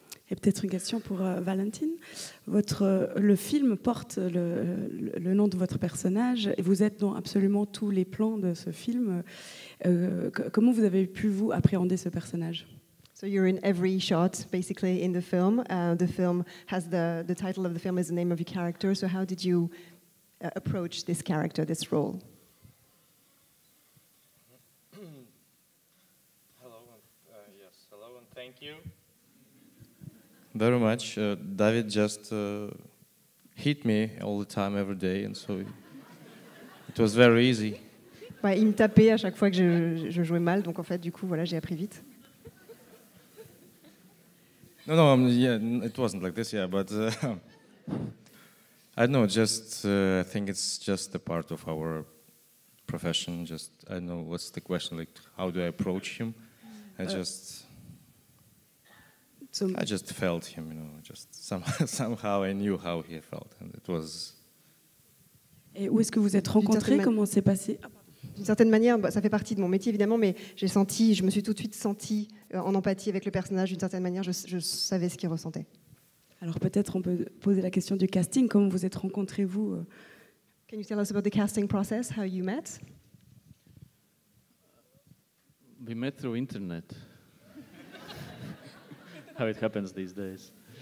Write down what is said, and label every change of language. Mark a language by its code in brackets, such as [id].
[fr] Et peut-être une question pour Valentine. Le film porte le nom de votre personnage et vous êtes dans absolument tous les plans de ce film. Comment vous avez pu, vous, appréhender ce personnage? [en] So you're in every shot, basically, in the film. The film has the title of the film is the name of your character. So how did you approach this character, this role? Hello, and thank you very much. David just hit me all the time, every day, and so it was very easy. [fr] Ouais, il me tapait à chaque fois que je jouais mal, donc en fait, du coup, voilà, j'ai appris vite. [en] No, yeah, it wasn't like this, yeah, but I don't know, just I think it's just a part of our profession. Just I don't know what's the question, like how do I approach him? I just felt him, just somehow I knew how he felt, and it was. [fr] Et où est-ce que vous êtes rencontrés? Comment c'est passé? D'une certaine manière, ça fait partie de mon métier évidemment, mais je me suis tout de suite sentie en empathie avec le personnage. D'une certaine manière, je savais ce qu'il ressentait. Alors peut-être on peut poser la question du casting. Comment vous êtes rencontrés, vous? [en] Can you tell us about the casting process, how you met? We met through internet. How it happens these days.